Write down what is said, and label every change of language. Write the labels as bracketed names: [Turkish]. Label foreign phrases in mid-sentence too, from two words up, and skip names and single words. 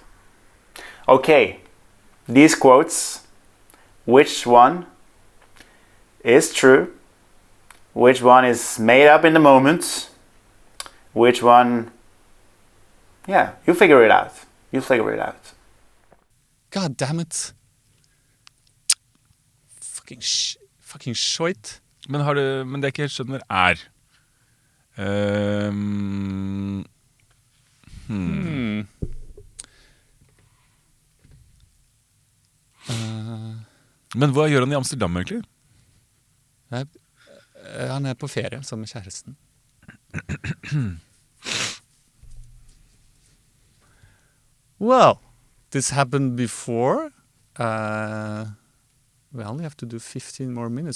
[English] Okay, these quotes, which one is true? Which one is made up in the moment? Which one... Yeah, you figure it out. You'll figure it out. God damn it. Fucking shit. [Norwegian] Men, men det jeg ikke helt skjønner Men hva gjør han i Amsterdam egentlig? Han er på ferie sammen med kjæresten. [English] Well, this happened before. We only have to do 15 more minutes.